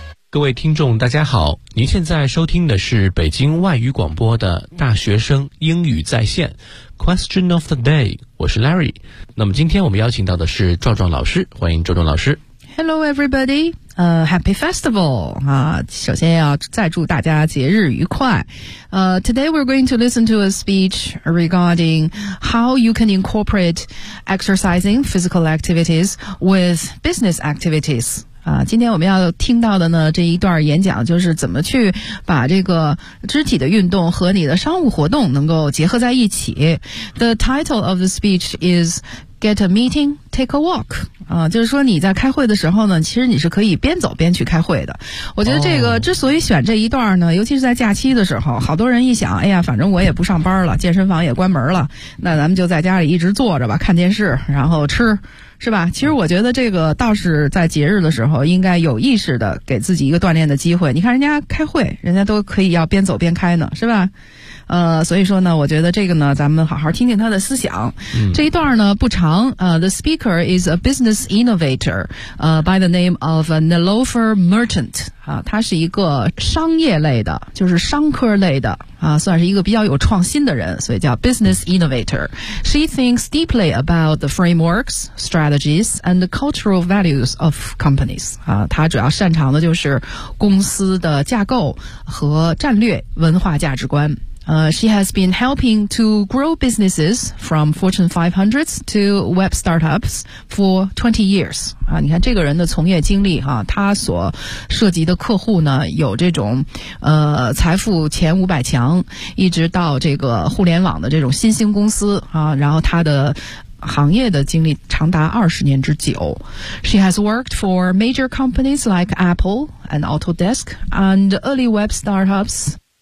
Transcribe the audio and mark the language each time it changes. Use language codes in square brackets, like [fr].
[zh] 各位听众大家好，您现在收听的是北京外语广播的大学生英语在线 [en] Question of the day， [zh] 我是 Larry。那么今天我们邀请到的是壮壮老师，欢迎壮壮老师。 [en] Hello everybody, happy festival. [zh] 首先要再祝大家节日愉快。 [en] Today we're going to listen to a speech regarding how you can incorporate exercising physical activities with business activities. [zh] 今天我们要听到的呢这一段演讲，就是怎么去把这个肢体的运动和你的商务活动能够结合在一起。 [en] The title of the speech is Get a Meeting, Take a Walk. [zh] 就是说你在开会的时候呢，其实你是可以边走边去开会的。我觉得这个之所以选这一段呢，尤其是在假期的时候，好多人一想，哎呀，反正我也不上班了，健身房也关门了，那咱们就在家里一直坐着吧，看电视，然后吃，是吧？其实我觉得这个倒是在节日的时候应该有意识的给自己一个锻炼的机会。你看人家开会，人家都可以要边走边开呢，是吧？所以说呢，我觉得这个呢，咱们好好听听他的思想。这一段呢不长。 [en] The speaker is a business innovator, by the name of Nilofer Mertens. [zh] 他是一个商业类的，就是商科类的，算是一个比较有创新的人，所以叫 [en] business innovator. She thinks deeply about the frameworks, strategies, and the cultural values of companies. [zh] 他主要擅长的就是公司的架构和战略文化价值观。 [en] She has been helping to grow businesses from Fortune 500s to web startups for 20 years. [zh] 你看这个人的从业经历哈，他所涉及的客户呢，有这种财富前500强，一直到这个互联网的这种新兴公司啊，然后他的行业的经历长达20年之久。 [en] She has worked for major companies like Apple and Autodesk and early web startups.